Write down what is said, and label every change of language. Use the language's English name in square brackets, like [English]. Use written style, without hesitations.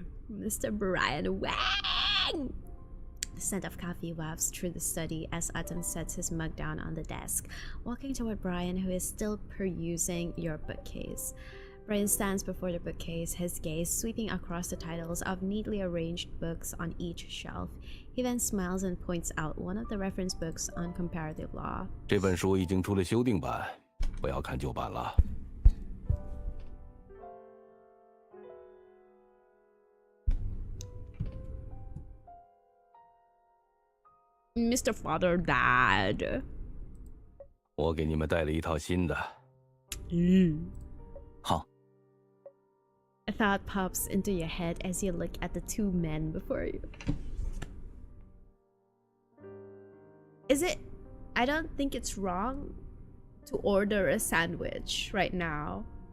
[English] Mr. Brian Wang! The scent of coffee wafts through the study as Artem sets his mug down on the desk, walking toward Brian, who is still perusing your bookcase. Brian stands before the bookcase, his gaze sweeping across the titles of neatly arranged books on each shelf. He then smiles and points out one of the reference books on comparative law. [Chinese] 这本书已经出了修订版，不要看旧版了。 [English] Mr. Father Dad. [Chinese] 我给你们带了一套新的。好。 [English] A thought pops into your head as you look at the two men before you. Is it... I don't think it's wrong to order a sandwich right now.